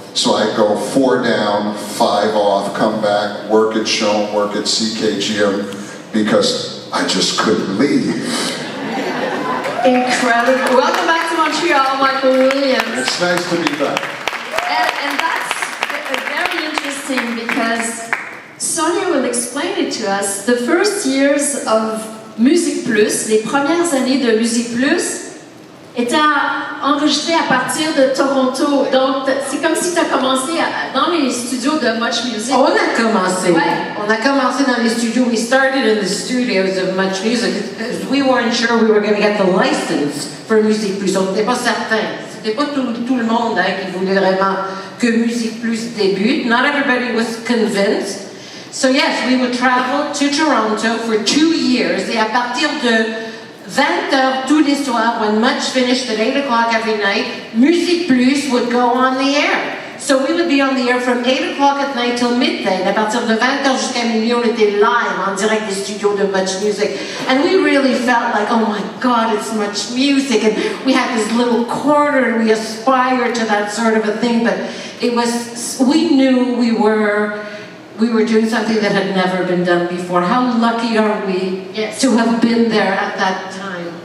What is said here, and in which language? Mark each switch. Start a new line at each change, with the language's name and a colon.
English: So I'd go 4 down, 5 off, come back, work at Chaume, work at CKGM, because I just couldn't leave. Incredible. Welcome back to Montreal, Michael Williams. It's nice to be back. And that's very interesting because Sonia will explain it to us. The first years of Musique Plus,
French: les premières années de Musique Plus, étaient enregistrées à partir de Toronto. Donc, c'est comme si tu as commencé dans les studios de MuchMusic. On a commencé. Ouais. On a commencé dans les studios.
English: We started in the studios of MuchMusic because we weren't sure we were going to get the license for Musique Plus.
French: On n'était pas certain. C'était pas tout le monde qui voulait vraiment que Musique Plus débute.
English: Not everybody was convinced. So yes, we would travel to Toronto for 2 years.
French: Et à partir de 20h tous les soirs,
English: when Much finished at 8 o'clock every night, Musique Plus would go on the air. So we would be on the air from 8 o'clock at night till midday.
French: À partir de 20h jusqu'à minuit, on était live en direct des studios de MuchMusic.
English: And we really felt like, oh my God, it's MuchMusic. And we had this little corner and we aspired to that sort of a thing. But it was, we knew we were doing something that had never been done before. How lucky are we to have been there at that time?